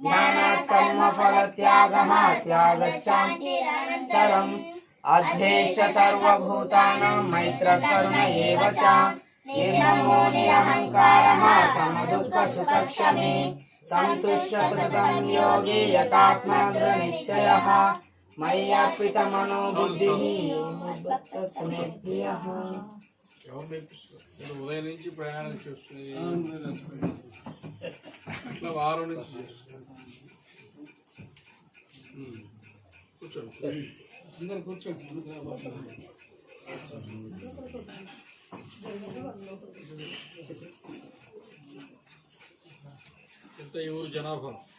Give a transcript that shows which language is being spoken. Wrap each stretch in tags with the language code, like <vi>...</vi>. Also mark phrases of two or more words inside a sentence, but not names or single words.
<sa>ज्ञानात् कर्मफलत्यागः त्यागश्चान्तिरनन्तरम् अध्येष्ट सर्वभूतानां मैत्रकरुण एव च निर्ममो निरहङ्कारः समदुःखसुखक्षमे सन्तुष्टसततं योगी यतात्मदृढनिश्चयः मय्यर्पितमनो बुद्धिः मद्भक्तः प्रियः।</sa> <te>ఉదయం నుంచి ప్రయాణం చేస్తుంది ఇట్లా వారం నుంచి కూర్చోండి అందరు కూర్చోండి ఎంత ఈ ఊరు జనాభా</te>